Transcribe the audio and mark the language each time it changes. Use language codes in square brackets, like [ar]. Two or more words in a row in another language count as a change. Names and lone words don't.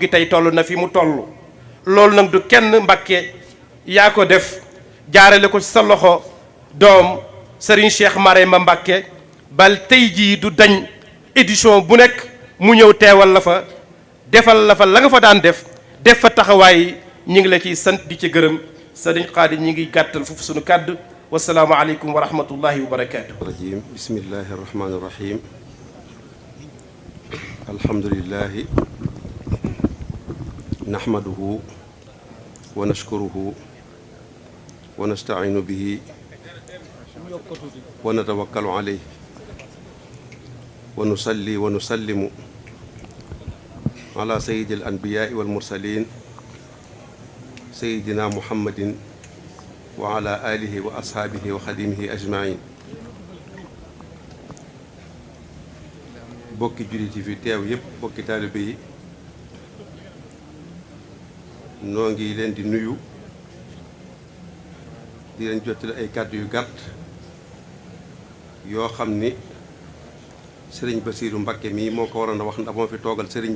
[wo] gi tey toll na fi mu toll loolu nag du kenn Mbàkke yaa ko def jaarale ko ci sa loxo doom sëriñ Cheikh Marema Mbàkke bal tey jii du dañ édition bu nekk mu ñëw teewal la fa defal la fa la nga fa daan def fa taxawaay ñi ngi la ciy sant di ci gërëm sëriñ Xaadi ñi ngi gàttal foofu sunu kàddu [ar] والسلام عليكم ورحمة الله وبركاته. الرجيم بسم الله الرحمن الرحيم الحمد لله نحمده ونشكره ونستعين به ونتوكل عليه ونصلي ونسلم على سيد الأنبياء والمرسلين سيدنا محمد وعلى آله وأصحابه وخادمه أجمعين [wo] bokki jullit yi fi teew yépp bokki taalibe yi noo ngi leen di nuyu di leen jottali ay kàddu yu gàtt yoo xam ni sëriñ Basiiru Mbakke mii moo ko waroon a wax ndax moo fi toogal sëriñ